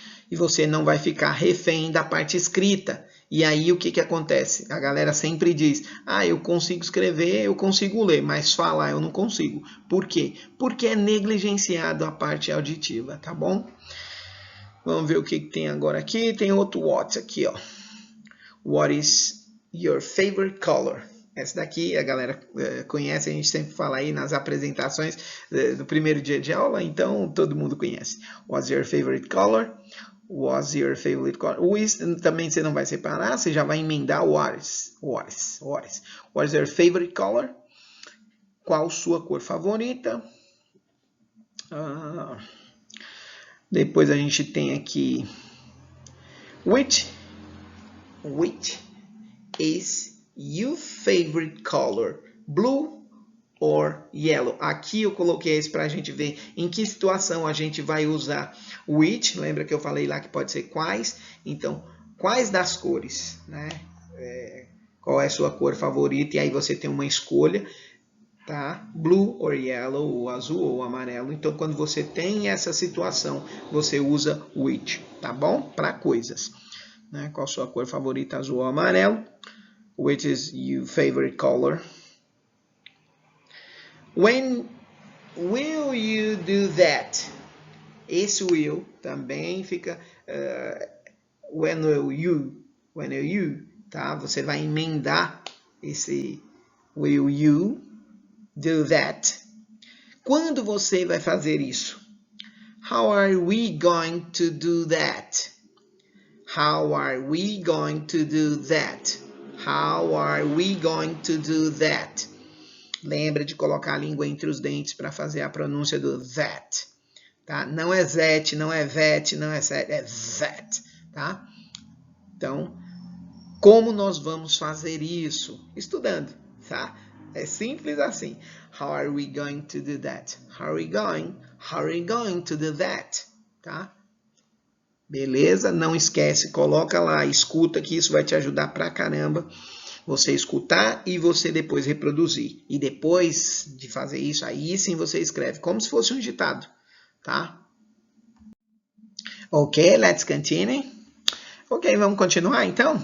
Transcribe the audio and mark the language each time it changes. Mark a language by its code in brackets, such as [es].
[pt] E você não vai ficar refém da parte escrita. E aí, o que acontece? A galera sempre diz, eu consigo escrever, eu consigo ler, mas falar eu não consigo. Por quê? Porque é negligenciado a parte auditiva, tá bom? Vamos ver o que tem agora aqui. Tem outro what aqui, ó. [en] What is your favorite color? [pt] Essa daqui a galera conhece, a gente sempre fala aí nas apresentações do primeiro dia de aula, então todo mundo conhece. [en] What's your favorite color? What's your favorite color? [pt] O is também você não vai separar, você já vai emendar what is. [en] What's your favorite color? [pt] Qual sua cor favorita? Depois a gente tem aqui [en] which is your favorite color? Blue or yellow? [pt] Aqui eu coloquei isso para a gente ver em que situação a gente vai usar which. Lembra que eu falei lá que pode ser quais? Então, quais das cores? Né? Qual é a sua cor favorita? E aí você tem uma escolha. Tá? [en] Blue or yellow, [pt] ou azul ou amarelo. Então, quando você tem essa situação, você usa which, tá bom? Para coisas. Né? Qual a sua cor favorita, azul ou amarelo? [en] Which is your favorite color? When will you do that? [pt] Esse will também fica when will you, tá? Você vai emendar esse [en] will you do that. [pt] Quando você vai fazer isso? [en] How are we going to do that? How are we going to do that? How are we going to do that? [pt] Lembra de colocar a língua entre os dentes para fazer a pronúncia do that. Tá? Não é that, não é vet, não é set, é that. Tá? Então, como nós vamos fazer isso? Estudando, tá? É simples assim. [en] How are we going to do that? How are we going to do that? [pt] Tá? Beleza? Não esquece, coloca lá, escuta que isso vai te ajudar pra caramba. Você escutar e você depois reproduzir. E depois de fazer isso, aí sim você escreve, como se fosse um ditado. Tá? [en] Ok, let's continue. [pt] Ok, vamos continuar então?